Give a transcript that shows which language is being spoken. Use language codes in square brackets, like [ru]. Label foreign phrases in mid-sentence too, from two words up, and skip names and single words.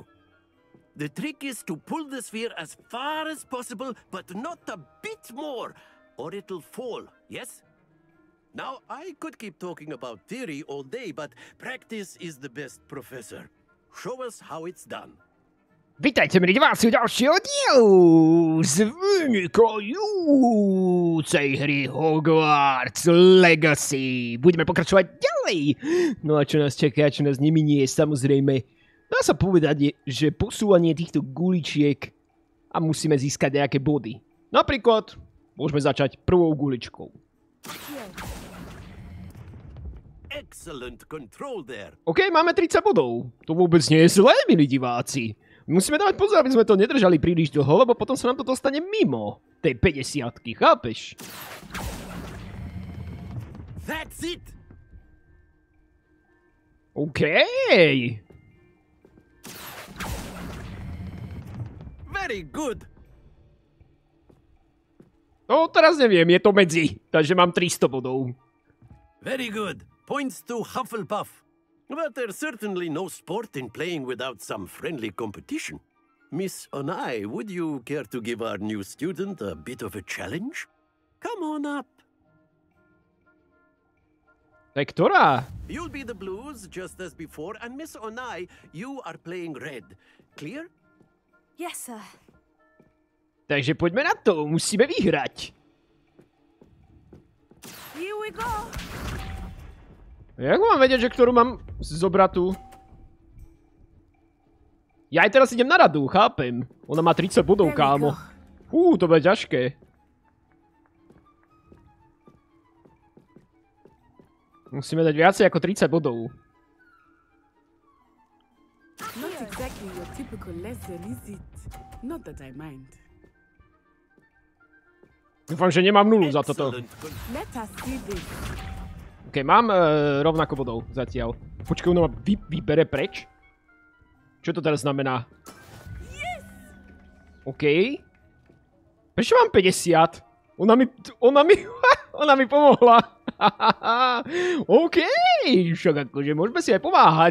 [en] The trick is to pull the sphere as far as possible, but not a bit more, or it'll fall, yes? Now, I could keep talking about theory all day, but practice is the best professor. Show us how it's done. [sk] Vítajte, milí diváci, u ďalšieho dielu z vynikajúcej hry Hogwarts Legacy. Budeme pokračovať ďalej. No a čo nás čaká, čo nás neminie, samozrejme, dá sa povedať, že posúvanie týchto guličiek a musíme získať nejaké body. Napríklad, môžeme začať prvou guličkou. OK, máme 30 bodov. To vôbec nie je zlé, milí diváci. Musíme dávať pozor, aby sme to nedržali príliš dlho, lebo potom sa nám to dostane mimo tej 50-ky, chápeš? [en] That's it. OK. Very good. [sk] No, teraz neviem, je to medzi, takže mám 300 bodov. [en] Very good. Points to Hufflepuff. But there's certainly no sport in playing without some friendly competition. Miss Onai, would you care to give our new student a bit of a challenge? Come on up. [sk] Tak ktorá? [en] You'll be the blues, just as before, and Miss Onai, you are playing red. Clear? Yes, sir. [sk] Takže poďme na to, musíme vyhrať. [en] Here we go. [sk] Jak mám vedieť, že ktorú mám zobrať tu? Ja aj teraz idem na radu, chápem. Ona má 30 bodov, kámo. To bude ťažké. Musíme dať viacej ako 30 bodov. [en] Not exactly your typical lesson, is it? Not that I mind. [sk] Dúfam, že nemám nulu za toto. [en] Let us see this. [sk] OK, mám rovnako bodov zatiaľ. Počkaj, ona ma vybere preč? Čo to teraz znamená? OK. Prečo mám 50? Ona mi pomohla. OK, však akože môžeme si aj pomáhať.